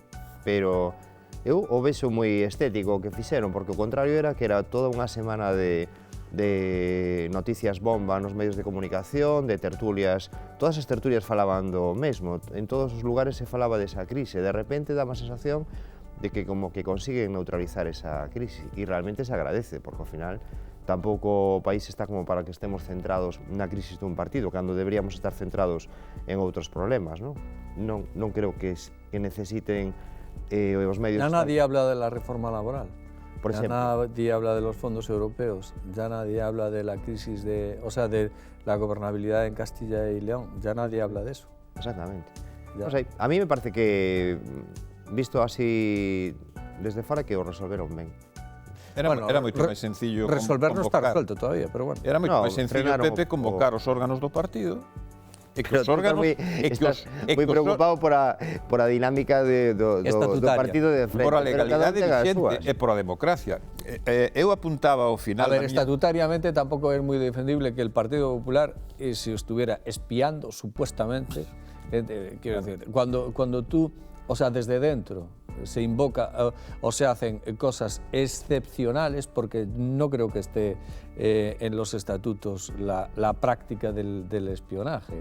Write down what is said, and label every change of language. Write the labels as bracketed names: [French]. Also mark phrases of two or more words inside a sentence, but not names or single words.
[Galician] Pero eu o vexo moi estético o que fixeron, porque o contrario era que era toda unha semana de noticias bomba nos medios de comunicación, de tertulias, todas as tertulias falaban do mesmo, en todos os lugares se falaba desa crise, de repente dá unha sensación de que como que consiguen neutralizar esa crisis, e realmente se agradece, porque ao final tampouco o país está como para que estemos centrados na crisis dun partido, cando deberíamos estar centrados en outros problemas, non? Non creo que necesiten os medios... [Spanish] Ya nadie habla de la reforma laboral. Por ya ejemplo. nadie habla de los fondos europeos, ya nadie habla de la crisis de la gobernabilidad en Castilla y León, ya nadie habla de eso. Exactamente. Ya. O sea, a mí me parece que, visto así [Galician] desde fora, que o resolveron ben. Era moito máis sencillo [Spanish] resolver no está [Galician] convocar. [Spanish] resuelto todavía, pero bueno. [Galician] Era moito [Spanish] No, [Galician] máis sencillo, [Spanish] frenaron [Galician] Pepe, convocar os órganos do partido e que Pero os órganos... estás moi preocupado por a dinámica do partido de frente. por a pero cada un legalidade ten as vigente súas. e por a democracia. Eu apuntaba ao final... A ver, da miña- [Spanish] estatutariamente tampoco es muy defendible que el Partido Popular se estuviera espiando, supuestamente. Quiero decir, cuando tú, o sea, desde dentro se invoca o se hacen cosas excepcionales, porque no creo que esté en los estatutos la práctica del espionaje.